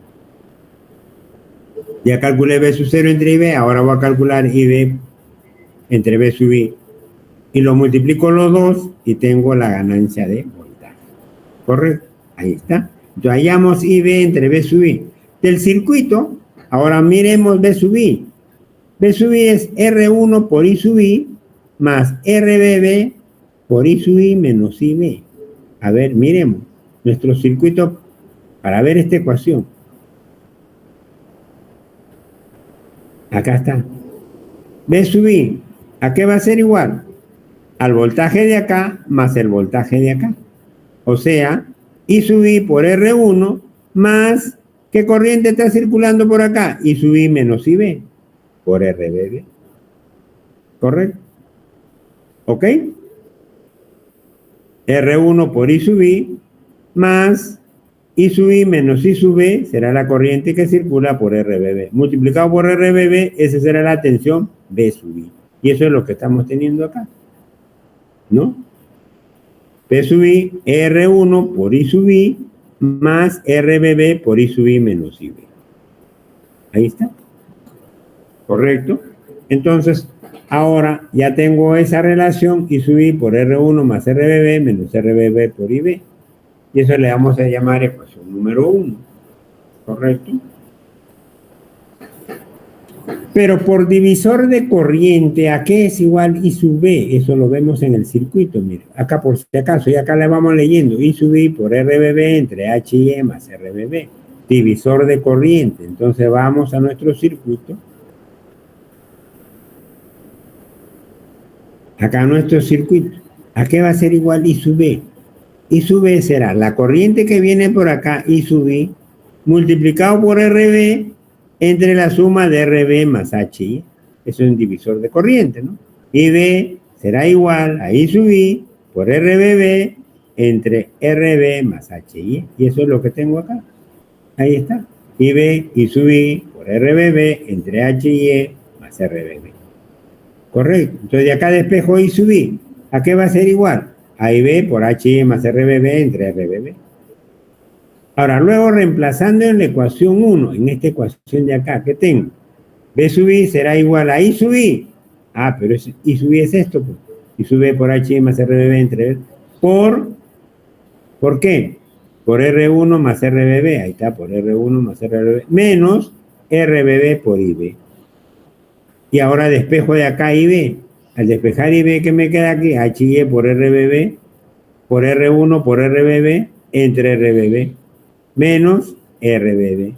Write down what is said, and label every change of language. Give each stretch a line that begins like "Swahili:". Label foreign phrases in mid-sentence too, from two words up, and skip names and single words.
Spanish: Ya calculé B sub 0 entre IB, ahora voy a calcular IB entre B sub I. Y lo multiplico los dos y tengo la ganancia de voltaje. ¿Correcto? Ahí está. Entonces hallamos IB entre B sub I. Del circuito, ahora miremos B sub I. B sub I es R1 por I sub I más RBB por I sub I menos IB. A ver, miremos nuestro circuito para ver esta ecuación. Acá está. B sub I, ¿a qué va a ser igual? Al voltaje de acá más el voltaje de acá. O sea, I sub I por R1 más, ¿qué corriente está circulando por acá? I sub I menos IB por RBB. ¿Correcto? ¿Ok? R1 por I sub I más I sub I menos I sub B será la corriente que circula por RBB. Multiplicado por RBB, esa será la tensión B sub I. Y eso es lo que estamos teniendo acá, ¿no? B sub I, R1 por I sub I más RBB por I sub I menos IB. Ahí está. ¿Correcto? Entonces, ahora ya tengo esa relación I sub I por R1 más RBB menos RBB por IB. Y eso le vamos a llamar ecuación número 1. ¿Correcto? Pero por divisor de corriente, ¿a qué es igual I sub B? Eso lo vemos en el circuito, mire. Acá por si acaso, y acá le vamos leyendo. I sub I por RBB entre H y E más RBB. Divisor de corriente. Entonces vamos a nuestro circuito. Acá nuestro circuito. ¿A qué va a ser igual I sub B? I sub B será la corriente que viene por acá, I sub I, multiplicado por RB entre la suma de RB más HI. Eso es un divisor de corriente, ¿no? IB será igual a I sub I por RBB entre RB más HI. Y eso es lo que tengo acá. Ahí está. IB, I sub I por RBB entre HI más RBB. Correcto. Entonces de acá despejo I sub I. ¿A qué va a ser igual? A IB por HI más RBB entre RBB. Ahora, luego reemplazando en la ecuación 1, en esta ecuación de acá, ¿qué tengo? B sub I será igual a I sub I. Ah, pero I sub I es esto, pues. I sub I por HI más RBB entre... ¿Por qué? Por R1 más RBB. Ahí está, por R1 más RBB. Menos RBB por IB. Y ahora despejo de acá IB. Al despejar IB, ¿qué me queda aquí? HI por RBB, por R1 por RBB, entre RBB, menos RBB.